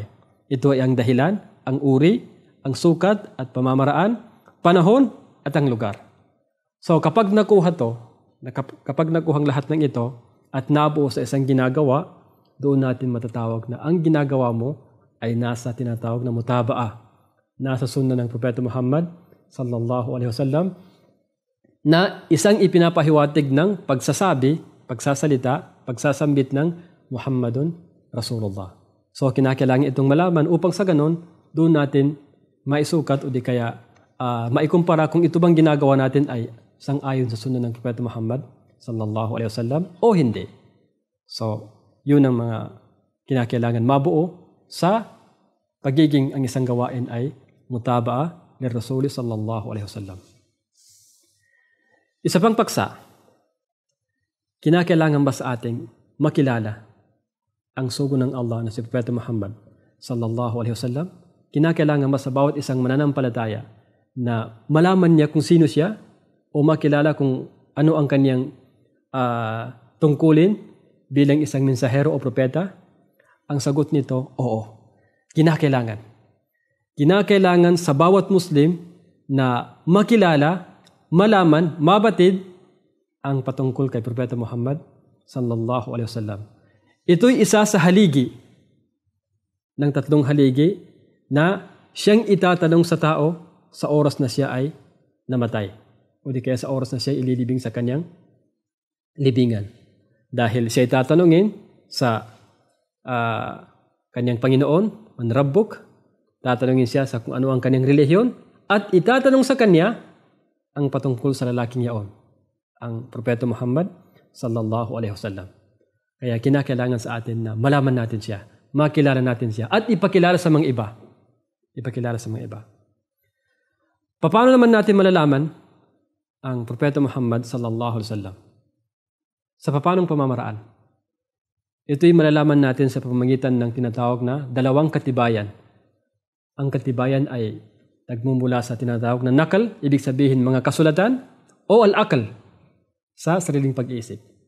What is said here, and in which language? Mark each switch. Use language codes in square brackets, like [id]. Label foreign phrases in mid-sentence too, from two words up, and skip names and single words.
[tl] Ito ay ang dahilan, ang uri, ang sukat at pamamaraan, panahon at ang lugar. So kapag nakuha ang lahat ng ito at nabuo sa isang ginagawa, doon natin matatawag na ang ginagawa mo ay nasa tinatawag na mutabaa, nasa sunnah ng Propeta Muhammad [ar] صلى الله عليه وسلم [tl] na isang ipinapahiwatig ng pagsasabi, pagsasalita, pagsasambit ng [ar] محمد رسول الله. [tl] So kinakailangan itong malaman upang sa ganon doon natin maisukat o di kaya maikumpara kung ito bang ginagawa natin ay sang-ayon sa sunnah ng Propeta Muhammad [ar] صلى الله عليه وسلم [tl] o hindi. So yun ang mga kinakailangan mabuo sa pagiging ang isang gawain ay mutabaa ni [ar] رسول صلى الله عليه وسلم. [tl] Isa pang paksa, kinakailangan ba sa ating makilala ang sugo ng Allah na si Propeta Muhammad [ar] صلى الله عليه وسلم? [tl] Kinakailangan ba sa bawat isang mananampalataya na malaman niya kung sino siya o makilala kung ano ang kanyang tungkulin bilang isang mensahero o propeta? Ang sagot nito, oo. Kinakailangan. Kinakailangan sa bawat Muslim na makilala, malaman, mabatid ang patungkol kay Propeta Muhammad [ar] صلى الله عليه وسلم. [tl] Ito'y isa sa haligi ng 3 haligi na siyang itatanong sa tao sa oras na siya ay namatay o di kaya sa oras na siya ililibing sa kanyang libingan. Dahil siya itatanungin sa kanyang Panginoon, [ar] من ربك, [tl] tatanungin siya sa kung ano ang kanyang relihiyon at itatanong sa kanya ang patungkol sa lalaking yaon, ang Propeta Muhammad [ar] صلى الله عليه وسلم. [tl] Kaya kinakailangan sa atin na malaman natin siya, makilala natin siya at ipakilala sa mga iba. ipakilala sa mga iba. Paano naman natin malalaman ang Propeta Muhammad [ar] صلى الله عليه وسلم? [tl] Sa paanong pamamaraan? Ito'y malalaman natin sa pamamagitan ng tinatawag na dalawang katibayan. Ang katibayan ay nagmumula sa tinatawag na nakal, ibig sabihin mga kasulatan, o al-akal, sa sariling pag-iisip.